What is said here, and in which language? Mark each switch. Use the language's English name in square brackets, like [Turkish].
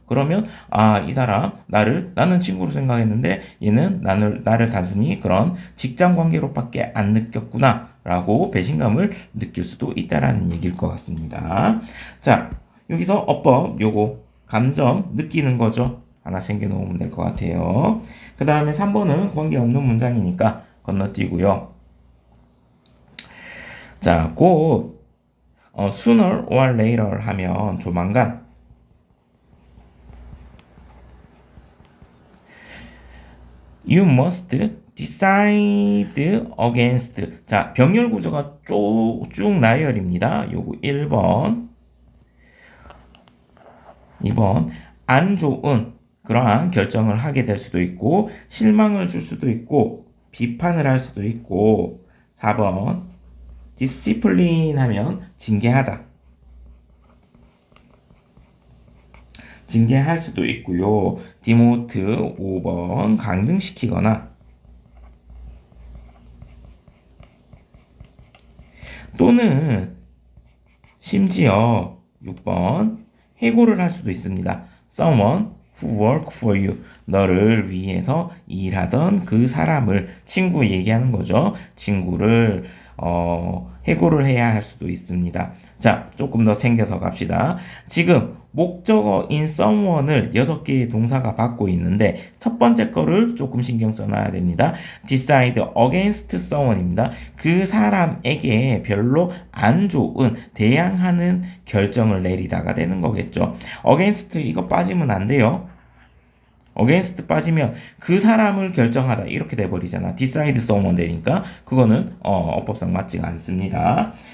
[Korean] 그러면 이 사람 나는 친구로 생각했는데 얘는 나를 단순히 그런 직장 관계로밖에 안 느꼈구나 라고 배신감을 느낄 수도 있다라는 얘기일 것 같습니다. 자, 여기서 어법 요거 감정 느끼는 거죠. 하나 챙겨놓으면 될 것 같아요. 그 다음에 3번은 관계없는 문장이니까 건너뛰고요. 자, 곧 [English] sooner or later [Korean] 하면 조만간 [English] you must decide against. [Korean] 자, 병렬 구조가 쭉 나열입니다. 요거 1번, 2번 안 좋은 그러한 결정을 하게 될 수도 있고 실망을 줄 수도 있고 비판을 할 수도 있고 4번 discipline 하면 징계하다. 징계할 수도 있고요. 디모트 5번 강등시키거나 또는 심지어 6번 해고를 할 수도 있습니다. [English] Someone who work for you. [Korean] 너를 위해서 일하던 그 사람을 친구 얘기하는 거죠. 친구를 해고를 해야 할 수도 있습니다. 자, 조금 더 챙겨서 갑시다. 지금 목적어인 someone을 6개의 동사가 받고 있는데 첫 번째 거를 조금 신경 써놔야 됩니다. [English] decide against someone입니다. [Korean] 그 사람에게 별로 안 좋은 대항하는 결정을 내리다가 되는 거겠죠. against 이거 빠지면 안 돼요. against 빠지면 그 사람을 결정하다 이렇게 돼버리잖아. [English] decide someone [Korean] 되니까 그거는 어법상 맞지가 않습니다.